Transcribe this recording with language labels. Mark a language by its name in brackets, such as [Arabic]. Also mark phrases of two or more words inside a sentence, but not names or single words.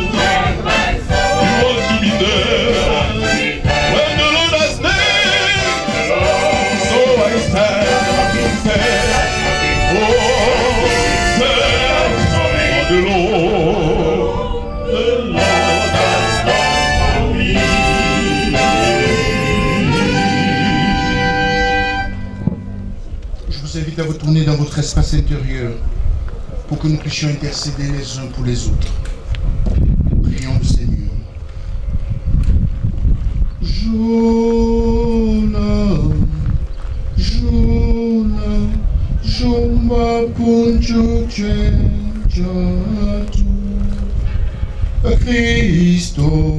[English] You ought to be there when the Lord has named. So I stand. Oh, stand for the Lord. The Lord has done for me. [French] Je vous invite à vous tourner dans votre espace intérieur pour que nous puissions intercéder les uns pour les autres. Prions le Seigneur. Jumba punju jatu Cristo.